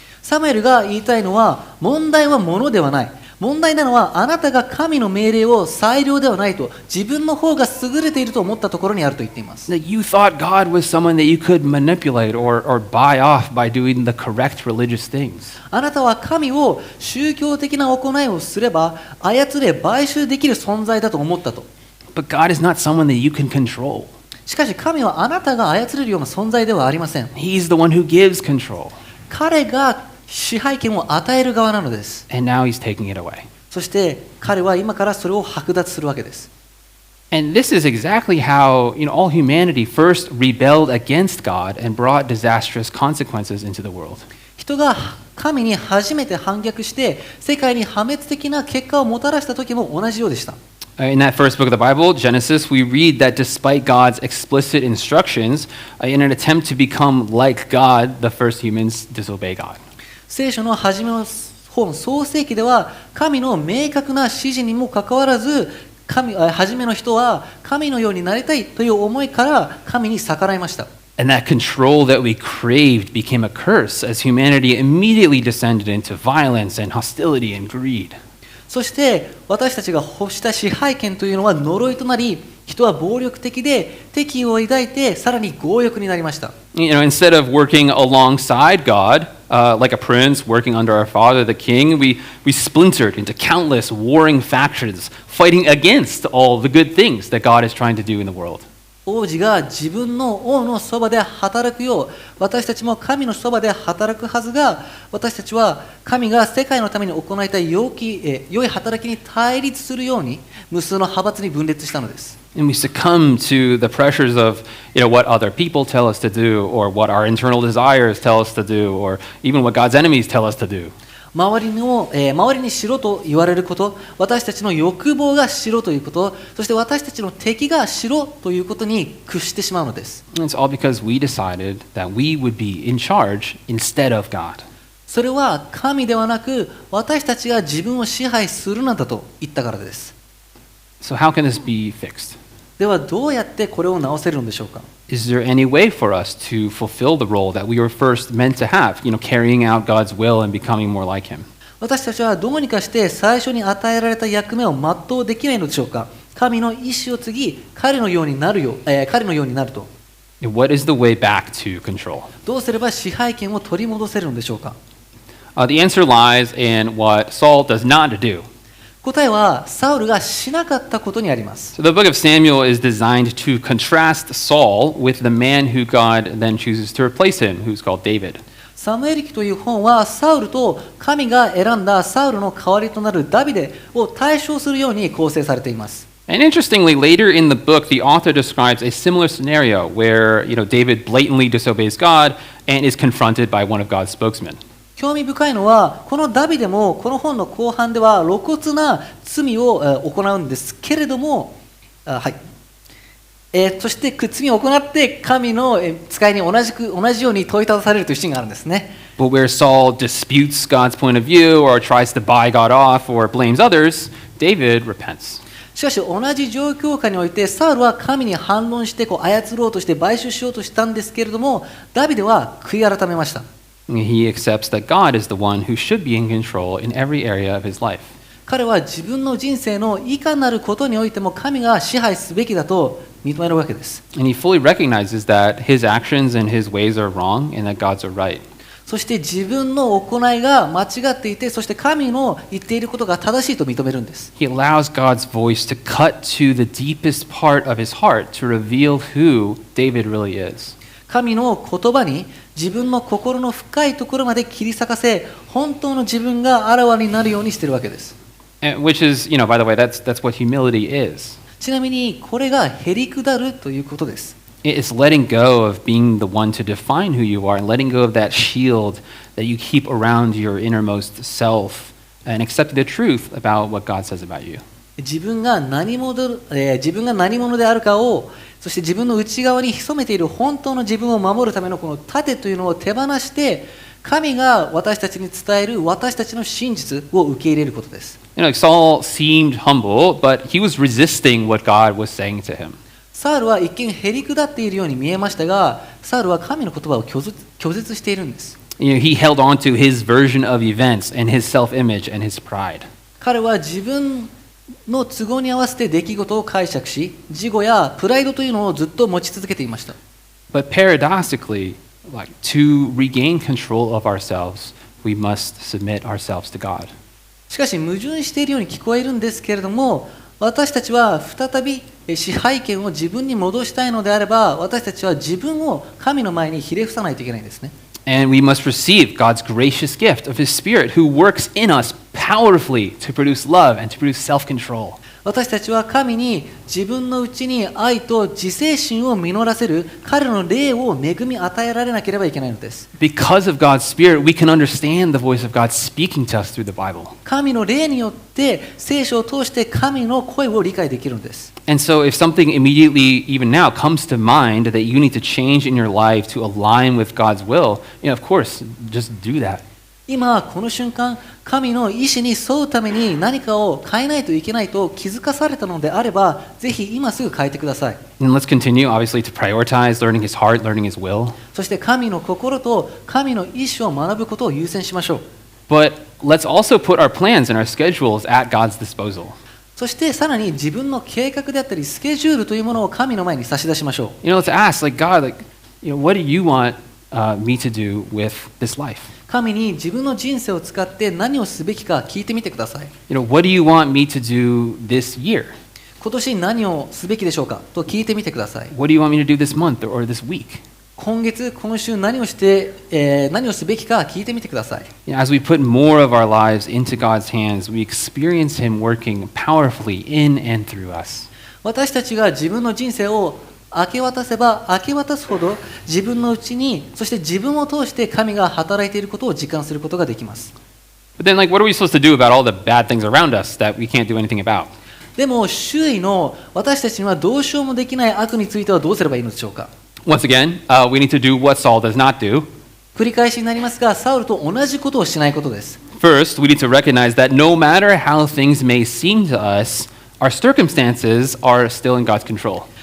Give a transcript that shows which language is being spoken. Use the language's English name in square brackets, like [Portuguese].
[Japanese] サムエルが言いたいのは、問題は物ではない。問題なのはあなたが神の命令を最良ではないと自分の方が優れていると思ったところにあると言っています。 [English] That you thought God was someone that you could manipulate or buy off by doing the correct religious things. [Japanese] あなたは神を宗教的な行いをすれば操れ買収できる存在だと思ったと。 [English] But God is not someone that you can control. [Japanese] しかし神はあなたが操れるような存在ではありません。 [English] He's the one who gives control. [Japanese] 彼が支配権を与える側なのです。 [English] And now he's taking it away. [Japanese] そして彼は今からそれを剥奪するわけです。 [English] And this is exactly how, all humanity first rebelled against God and brought disastrous consequences into the world. [Japanese] 人が神に初めて反逆して世界に破滅的な結果をもたらした時も同じようでした。 [English] In that first book of the Bible, Genesis, we read that despite God's explicit instructions, in an attempt to become like God, the first humans disobey God. [Japanese] 聖書の初めの本創世記では神の明確な指示にもかかわらず初めの人は神のようになりたいという思いから神に逆らいました。 [English] And that control that we craved became a curse as humanity immediately descended into violence and hostility and greed. [Japanese] そして私たちが欲した支配権というのは呪いとなり、人は暴力的で敵意を抱いてさらに強欲になりました。 [English] Instead of working alongside God, like a prince working under our father, the king, we splintered into countless warring factions, fighting against all the good things that God is trying to do in the world. [Japanese] 王子が自分の王のそばで働くよう、私たちも神のそばで働くはずが、私たちは神が世界のために行いたい良い働きに対立するように、無数の派閥に分裂したのです。 [English] And we succumb to the pressures of, what other people tell us to do, or what our internal desires tell us to do, or even what God's enemies tell us to do. [Japanese] 周りにしろと言われること、私たちの欲望がしろということ、そして私たちの敵がしろということに屈してしまうのです。 [English] And it's all because we decided that we would be in charge instead of God. [Japanese] それは神ではなく、私たちが自分を支配するのだと言ったからです。 [English] So how can this be fixed? [Japanese] ではどうやってこれを直せるのでしょうか。 [English] Is there any way for us to fulfill the role that we were first meant to have, carrying out God's will and becoming more like Him? [Japanese] 私たちはどうにかして最初に与えられた役目を全うできないのでしょうか。神の意志を継ぎ、彼のようになると。 [English] What is the way back to control? [Japanese] どうすれば支配権を取り戻せるのでしょうか。 [English] The answer lies in what Saul does not do. [Japanese] 答えはサウルがしなかったことにあります。 [English] So the book of Samuel is designed to contrast Saul with the man who God then chooses to replace him, who's called David. [Japanese] サムエル記という本はサウルと神が選んだサウルの代わりとなるダビデを対照するように構成されています。 [English] And interestingly, later in the book, the author describes a similar scenario where, David blatantly disobeys God and is confronted by one of God's spokesmen. [Japanese] 興味深いのは、このダビデもこの本の後半では露骨な罪を行うんですけれども、そして罪を行って神の使いに同じように問いただされるというシーンがあるんですね。 [English] But where Saul disputes God's point of view or tries to buy God off or blames others, David repents. [Japanese] しかし同じ状況下においてサウルは神に反論して操ろうとして買収しようとしたんですけれども、ダビデは悔い改めました。 [English] He accepts that God is the one who should be in control in every area of his life. [Japanese] 彼は自分の人生のいかなることにおいても神が支配すべきだと認めるわけです。 [English] And he fully recognizes that his actions and his ways are wrong and that God's are right. [Japanese] そして自分の行いが間違っていて、そして神の言っていることが正しいと認めるんです。 [English] He allows God's voice to cut to the deepest part of his heart to reveal who David really is. [Japanese] 神の言葉に自分の心の深いところまで切り裂かせ、本当の自分があらわになるようにしているわけです。 [English] Which is, by the way, that's what humility is. [Japanese] ちなみにこれがへりくだるということです。 [English] It's letting go of being the one to define who you are and letting go of that shield that you keep around your innermost self and accepting the truth about what God says about you. [Japanese] 自分が何者であるかを、そして自分の内側に潜めている本当の自分を守るためのこの盾というのを手放して、神が私たちに伝える私たちの真実を受け入れることです。 [English] Saul seemed humble, but he was resisting what God was saying to him. [Japanese] サウルは一見へりくだっているように見えましたが、サウルは神の言葉を拒絶しているんです。 [English] He held on to his version of events and his self-image and his pride. [Japanese] 彼は自分の都合に合わせて出来事を解釈し、自己やプライドというのをずっと持ち続けていました。 [English] But paradoxically, to regain control of ourselves, we must submit ourselves to God. [Japanese] しかし矛盾しているように聞こえるんですけれども、私たちは再び支配権を自分に戻したいのであれば、私たちは自分を神の前にひれ伏さないといけないんですね。 [English] And we must receive God's gracious gift of His Spirit who works in us powerfully to produce love and to produce self-control. [Japanese] 私たちは神に自分のうちに愛と自制心を実らせる彼の霊を恵み与えられなければいけないのです。 [English] Because of God's Spirit, we can understand the voice of God speaking to us through the Bible. [Japanese] 神の霊によって聖書を通して神の声を理解できるのです。 [English] And so if something immediately, even now, comes to mind that you need to change in your life to align with God's will, of course, just do that. [Japanese] 今この瞬間、神の意志に沿うために何かを変えないといけないと気づかされたのであれば、ぜひ今すぐ変えてください。 [English] And let's continue, obviously, to prioritize learning His heart, learning His will. [Japanese] そして神の心と神の意志を学ぶことを優先しましょう。 [English] But let's also put our plans and our schedules at God's disposal. [Japanese] そしてさらに自分の計画であったりスケジュールというものを神の前に差し出しましょう。 [English] Let's ask, God, what do you want me to do with this life? [Japanese] 神に自分の人生を使って何をすべきか聞いてみてください。 [English] What do you want me to do this year? [Japanese] 今年何をすべきでしょうかと聞いてみてください。 [English] What do you want me to do this month or this week? [Japanese] 今月、今週何をして、何をすべきか聞いてみてください。 [English] As we put more of our lives into God's hands, we experience Him working powerfully in and through us. [Japanese] 私たちが自分の人生を明け渡せば明け渡すほど自分のうちに、そして自分を通して神が働いていることを実感することができます。 [English] But then, what are we supposed to do about all the bad things around us that we can't do anything about? [Japanese] でも周囲の私たちにはどうしようもできない悪についてはどうすればいいのでしょうか。 [English] Once again, we need to do what Saul does not do. [Japanese] 繰り返しになりますが、サウルと同じことをしないことです。 [English] First, we need to recognize that no matter how things may seem to us, our circumstances are still in God's control.